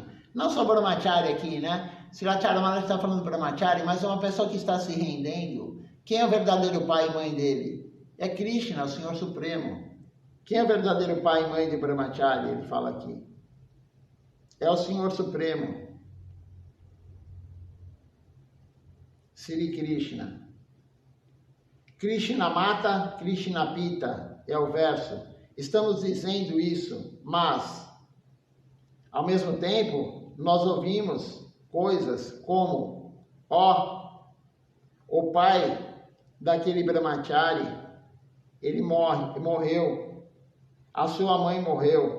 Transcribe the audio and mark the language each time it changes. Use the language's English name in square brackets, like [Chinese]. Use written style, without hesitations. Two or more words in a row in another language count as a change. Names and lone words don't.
[Portuguese] Não só brahmachari aqui, né? Srilacharya Maharaj está falando brahmachari, mas é uma pessoa que está se rendendo. Quem é o verdadeiro pai e mãe dele? É Krishna, o Senhor Supremo. Quem é o verdadeiro pai e mãe de brahmachari? Ele fala aqui. É o Senhor Supremo. Sri Krishna. [Sanskrit] Krishna mata, Krishna pita, [Portuguese] é o verso. Estamos dizendo isso, mas, ao mesmo tempo, nós ouvimos coisas como, o pai daquele brahmachari, ele morreu, a sua mãe morreu.